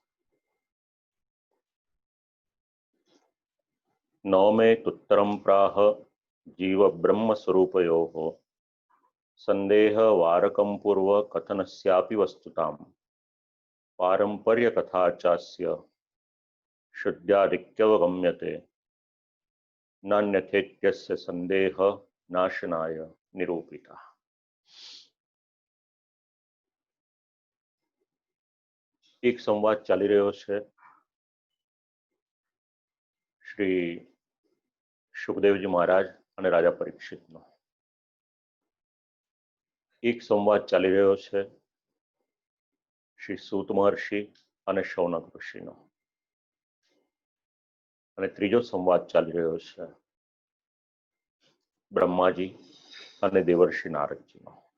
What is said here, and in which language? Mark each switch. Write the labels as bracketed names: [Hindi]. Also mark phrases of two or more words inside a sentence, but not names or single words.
[Sanskrit] 9 में तुत्तरम प्राह जीव ब्रह्म स्वरूपयोः संदेह वारकं पूर्व कथनस्यापि वस्तुतां पारंपर्य कथा चास्य शुद्ध्यादित्यवगम्यते नान्यथेत्यस्य संदेह नाशनाय निरूपिता। [Gujarati] એક સંવાદ ચાલી રહ્યો છે શ્રી સુખદેવજી મહારાજ અને રાજા પરીક્ષિતનો। એક સંવાદ ચાલી રહ્યો છે શ્રી સૂત મહર્ષિ અને શૌનક ઋષિનો, અને ત્રીજો સંવાદ ચાલી રહ્યો છે બ્રહ્માજી અને દેવર્ષિ નારદજીનો।